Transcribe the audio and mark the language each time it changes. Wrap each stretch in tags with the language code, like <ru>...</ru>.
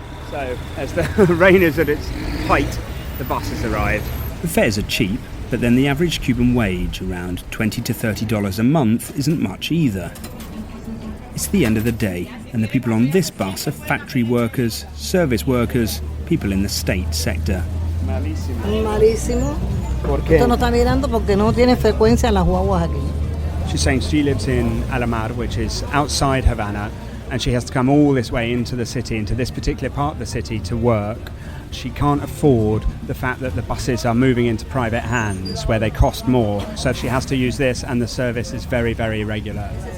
<en>So, as the rain is at its height, the bus has arrived. The fares are cheap, but then the average Cuban wage, around $20 to $30 a month, isn't much either. It's the end of the day, and the people on this bus are factory workers, service workers, people in the state sector.</en> <es>Malísimo. Esto no está mirando porque no tiene frecuencia las guaguas aquí.</es> <en>She's saying she lives in Alamar, which is outside Havana, and she has to come all this way into the city, into this particular part of the city to work. She can't afford the fact that the buses are moving into private hands where they cost more, so she has to use this, and the service is very, very irregular.</en>